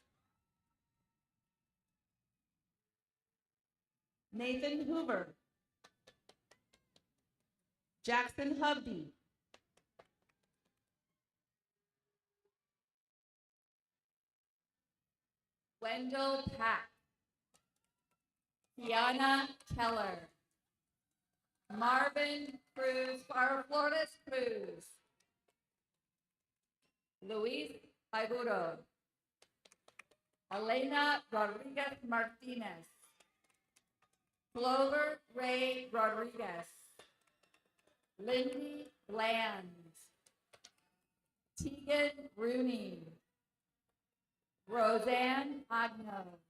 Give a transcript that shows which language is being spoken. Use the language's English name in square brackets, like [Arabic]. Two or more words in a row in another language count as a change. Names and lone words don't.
[English] Nathan Hoover. Jackson Hubby. Wendell Pack. Tiana Keller. Marvin Cruz, Flores Cruz. Luis Aguro. Elena Rodriguez Martinez. Clover Ray Rodriguez. Lindy Bland. Tegan Rooney. Roseanne Agno.